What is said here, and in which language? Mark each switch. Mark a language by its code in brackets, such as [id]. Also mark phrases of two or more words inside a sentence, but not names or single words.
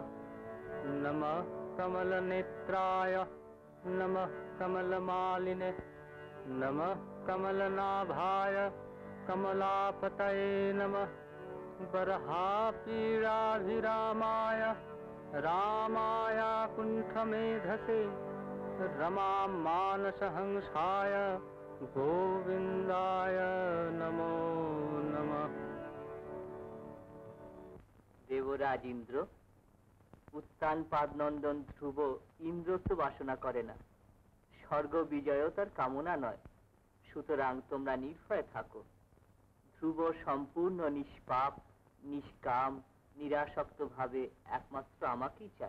[sa] नमः कमलनेत्राय नमः कमलमालिने नमः कमलनाभाय कमलापतये नमः। बर्हापीडाभिरामाय रामाय कुण्ठमेधसे रमा मानसहंसाय गोविंदाय नमो नमः। [bn] দেবরাজ ইন্দ্র, উত্তান পাদনন্দন ধ্রুব ইন্দ্রত্ব বাসনা করে না, স্বর্গ বিজয়ও তার কামনা নয়। সুতরাং তোমরা নির্ভয়ে থাকো। ধ্রুব সম্পূর্ণ নিষ্পাপ, নিষ্কাম, নিরাসক্ত ভাবে একমাত্র আমাকেই চায়।